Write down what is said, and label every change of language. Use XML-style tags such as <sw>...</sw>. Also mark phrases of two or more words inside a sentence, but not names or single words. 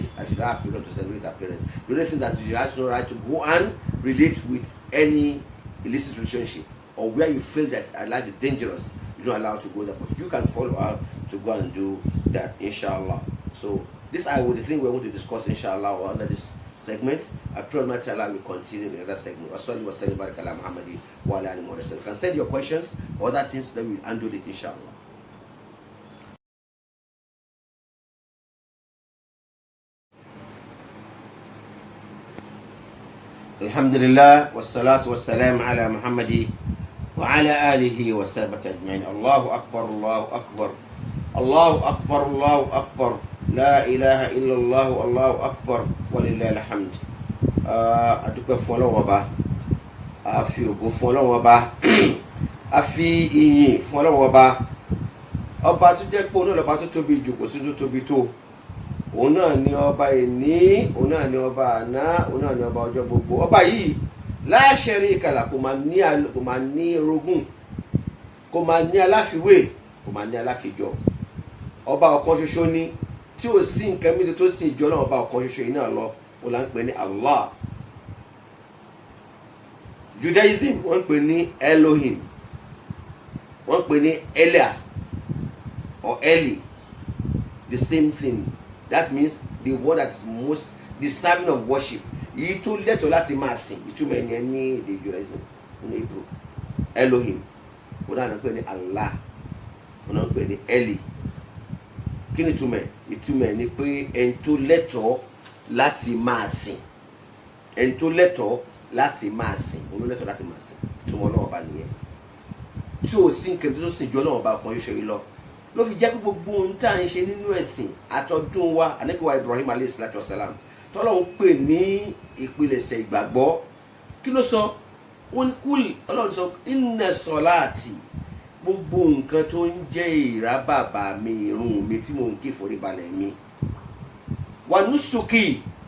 <en>I should have freedom to celebrate her parents. The only thing that she has no right to go and relate with any illicit relationship, or where you feel that her life is dangerous, you don't allow her to go there. But you can follow her to go and do that, inshallah. So this I would think we're going to discuss, inshallah, under this segment. I pray Almighty Allah will continue in another segment. You can send your questions or other things, that we'll handle it, inshallah.</en> <ar>الحمد لله والصلاة والسلام على محمد وعلى آله وصحبه أجمعين. الله أكبر الله أكبر الله أكبر الله أكبر لا إله إلا الله الله أكبر ولله الحمد.</ar> <yo>Adúpẹ́ fún Ọlọ́run Ọba, a fi ògo fún Ọlọ́run Ọba, a fi ìyìn fún Ọlọ́run Ọba. Ọba tó jẹ́ pé òun náà lọ́ba tó tóbi jù, kò sí tó tóbi tó. Òun náà ni ọba ẹni, òun náà ni ọba àná, òun náà ni ọba ọjọ́ gbogbo. Ọba yìí</yo> <ar>لا شريك له,</ar> <yo>kò máa ní orogún, kò máa ní aláfiwé, kò máa ní aláfijọ. Ọba ọ̀kan ṣoṣo ni, tí ò sí nǹkan méjì tó sì jọ náà ọba ọ̀kan ṣoṣo yìí náà lọ, ó là ń pè ní Allah. Judaism wọ́n ń pè ní Elohim, wọ́n ń pè ní Elia or Eli,</yo> <en>the same thing. That means the one that is most deserving of worship.</en> <yo>Èyí tó lẹ́tọ̀ọ́ láti máa sìn, ìtumọ̀ ẹni ní èdè Judaism ní Hebrew. Elohim, òun náà ń pè ní Allah, òun náà ń pè ní Eli. Kí ni ìtumọ̀? Ìtumọ̀ ni pé ẹni tó lẹ́tọ̀ọ́ láti máa sìn, ẹni tó lẹ́tọ̀ọ́ láti máa sìn, òun ló lẹ́tọ̀ọ́ láti máa sìn. Ìtumọ̀ Ọlọ́run Ọba nìyẹn. Tí ò sí nǹkan tó sìn ju Ọlọ́run Ọba kan ṣoṣo yìí lọ. Ló fi jẹ́ pé gbogbo ohun tá à ń ṣe nínú ẹ̀sìn àtọ́dún wa, Ànábì wa Ibrahim</yo> <ar>عليه الصلاة والسلام,</ar> <yo>tọ́lọ́run pè ní ìpilẹ̀ṣẹ̀ ìgbàgbọ́. Kí ló sọ? Ó ní kúl, Ọlọ́run sọ,</yo> <ar>إن صلاتي,</ar> <yo>gbogbo nǹkan tó ń jẹ́ ìrábàbà mi, ìrun mi tí mò ń kí ìforíbalẹ̀ mi,</yo> <ar>ونسكي,</ar>